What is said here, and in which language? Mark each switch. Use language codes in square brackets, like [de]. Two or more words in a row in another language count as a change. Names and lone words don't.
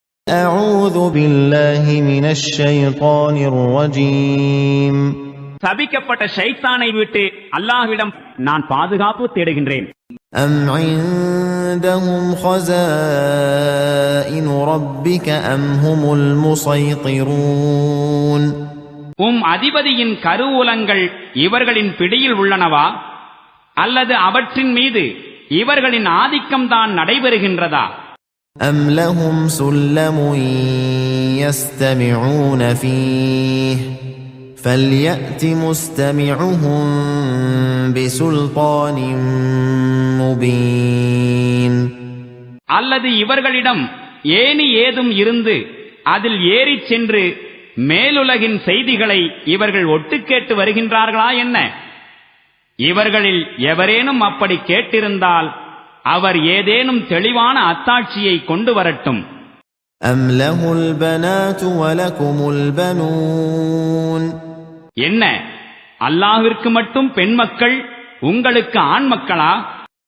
[ar] أعوذ بالله من الشيطان الرجيم. [ta] சபிக்கப்பட்ட ஷைத்தானை விட்டு அல்லாஹ்விடம் நான் பாதுகாப்பு தேடுகின்றேன். [ar] أم عندهم خزائن ربك أم هم المسيطرون. [ta] அதிபதியின் கருவூலங்கள் இவர்களின் பிடியில் உள்ளனவா அல்லது அவற்றின் மீது இவர்களின் ஆதிக்கம்தான் நடைபெறுகின்றதா? [ar] أم لهم سلم يستمعون فيه فليأت مستمعهم بسلطان مبين. [ta] அல்லது இவர்களிடம் ஏணி ஏதும் இருந்து அதில் ஏறிச் சென்று மேலுலகின் செய்திகளை இவர்கள் ஒட்டு கேட்டு வருகின்றார்களா என்ன? இவர்களில் எவரேனும் அப்படி கேட்டிருந்தால் அவர் ஏதேனும் தெளிவான அத்தாட்சியை கொண்டு வரட்டும். [ar] أم له البنات ولكم البنون. [ta] என்ன, அல்லாஹ்விற்கு மட்டும் பெண் மக்கள், உங்களுக்கு ஆண் மக்களா?